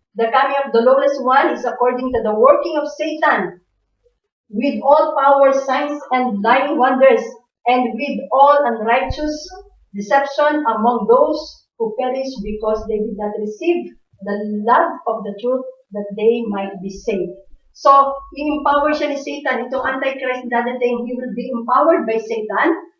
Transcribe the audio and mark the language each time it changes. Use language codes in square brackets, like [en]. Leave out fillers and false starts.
[en] The coming of the lawless one is according to the working of Satan, with all power, signs, and lying wonders, and with all unrighteous deception among those who perish, because they did not receive the love of the truth, that they might be saved. [tl] So, i-empower siya ni Satan. Itong Antichrist dadating, [en] he will be empowered by Satan.